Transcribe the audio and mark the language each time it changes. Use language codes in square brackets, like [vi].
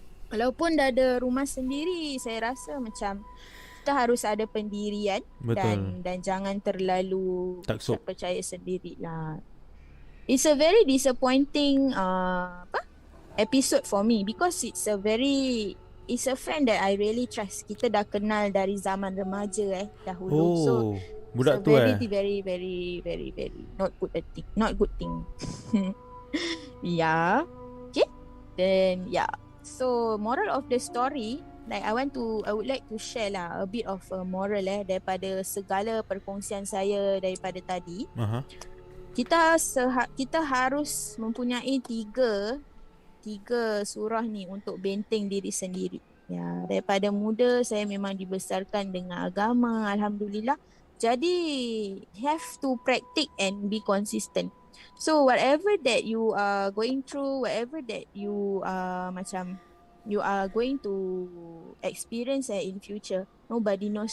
[ms] Walaupun dah ada rumah sendiri, saya rasa macam kita harus ada pendirian. Dan jangan terlalu percaya sendiri lah. [en] It's a very disappointing episode for me because it's a friend that I really trust. [ms] Kita dah kenal dari zaman remaja dahulu. So budak tu [en] very very not good thing. Okay. Then so moral of the story, like I would like to share lah a bit of a moral [ms] daripada segala perkongsian saya daripada tadi. Kita harus mempunyai tiga surah ni untuk benteng diri sendiri. Daripada muda saya memang dibesarkan dengan agama, alhamdulillah. [en] Jadi have to practice and be consistent. So whatever that you are going through, whatever that you you are going to experience in future, nobody knows.